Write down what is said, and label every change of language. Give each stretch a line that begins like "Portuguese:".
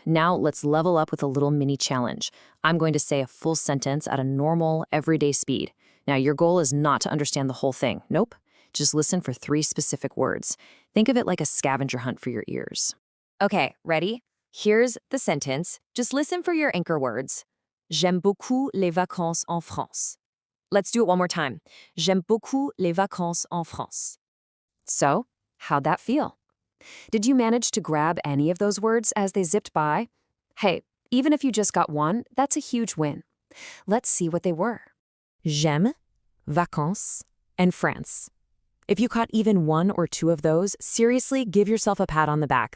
English: Now let's level up with a little mini challenge. I'm going to say a full sentence at a normal, everyday speed. Now, your goal is not to understand the whole thing. Nope. Just listen for 3 specific words. Think of it like a scavenger hunt for your ears. Okay, ready? Here's the sentence. Just listen for your anchor words.
French: J'aime beaucoup les vacances en France.
English: Let's do it one more time.
French: J'aime beaucoup les vacances en France.
English: So, how'd that feel? Did you manage to grab any of those words as they zipped by? Hey, even if you just got one, that's a huge win. Let's see what they were. J'aime, vacances, and France. If you caught even 1 or 2 of those, seriously, give yourself a pat on the back.